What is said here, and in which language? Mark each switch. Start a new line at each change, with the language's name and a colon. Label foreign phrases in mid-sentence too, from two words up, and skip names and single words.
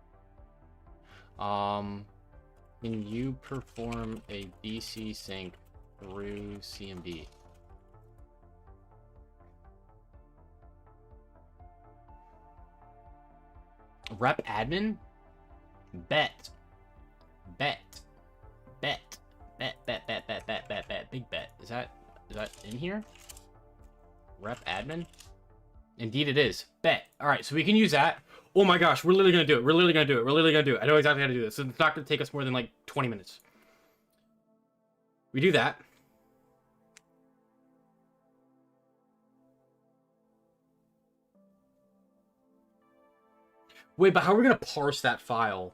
English: Can you perform a DC sync through CMD. Rep admin? Bet. Bet. Bet. Bet, bet, bet, bet, bet, bet, bet. Big bet. Is that in here? Rep admin? Indeed it is. Bet. Alright, so we can use that. Oh my gosh, we're literally gonna do it. We're literally gonna do it. We're literally gonna do it. I know exactly how to do this. So it's not gonna take us more than like 20 minutes. We do that. Wait, but how are we gonna parse that file?